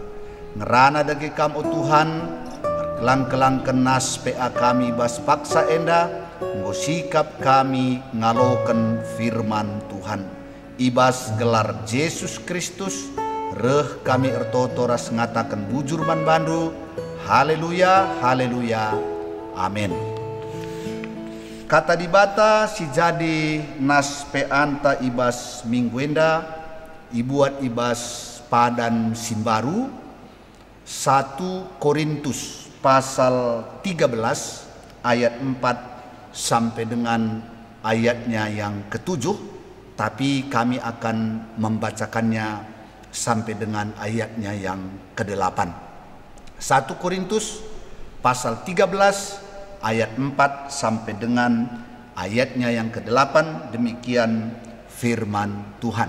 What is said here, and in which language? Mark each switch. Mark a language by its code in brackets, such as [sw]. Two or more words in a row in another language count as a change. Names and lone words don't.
[btx] Ngerana dage kam o Tuhan, kelang-kelang kenas PA kami bas paksa enda, nggo sikap kami ngaloken firman Tuhan. Ibas gelar Yesus Kristus, reh kami ertoto ras ngatakan bujur man bandu. Haleluya, haleluya, amin. Kata dibata si jadi nas peanta ibas minggu enda, ibuat ibas padan simbaru [id] 1 Korintus pasal 13 ayat 4 sampai dengan ayatnya yang ke-7, tapi kami akan membacakannya sampai dengan ayatnya yang ke-8. 1 Korintus pasal 13 ayat 4 sampai dengan ayatnya yang ke-8, demikian firman Tuhan.